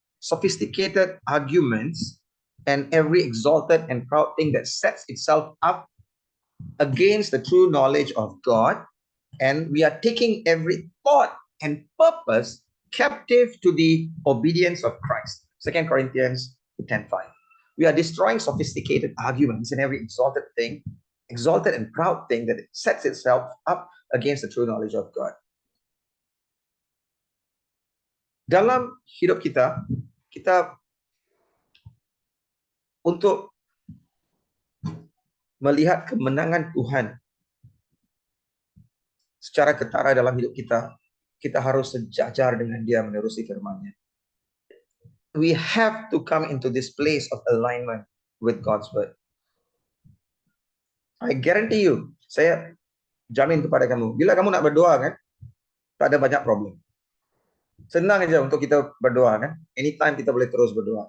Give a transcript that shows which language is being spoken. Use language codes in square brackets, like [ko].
[en] sophisticated arguments and every exalted and proud thing that sets itself up against the true knowledge of God, and we are taking every thought and purpose captive to the obedience of Christ. 2 Corinthians 10:5. We are destroying sophisticated arguments and every exalted and proud thing that sets itself up against the true knowledge of God. [ms] Dalam hidup kita untuk melihat kemenangan Tuhan secara ketara dalam hidup kita harus sejajar dengan Dia menerusi firman-Nya. [en] We have to come into this place of alignment with God's word. I guarantee you, [ms] saya jamin kepada kamu, bila kamu nak berdoa kan, tak ada banyak problem. Senang aja untuk kita berdoa kan. Anytime kita boleh terus berdoa.